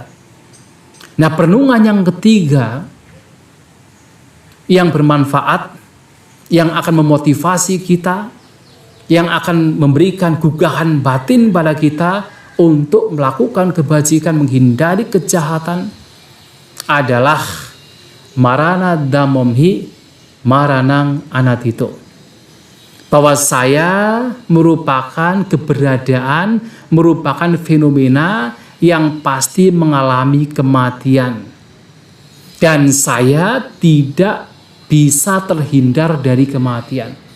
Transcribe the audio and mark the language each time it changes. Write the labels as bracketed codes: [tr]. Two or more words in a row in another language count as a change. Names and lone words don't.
[id] Nah, perenungan yang ketiga yang bermanfaat, yang akan memotivasi kita, yang akan memberikan gugahan batin pada kita untuk melakukan kebajikan, menghindari kejahatan, adalah [pi] marana dhammamhi maranang anatito. [id] Bahwa saya merupakan keberadaan, merupakan fenomena yang pasti mengalami kematian. Dan saya tidak bisa terhindar dari kematian.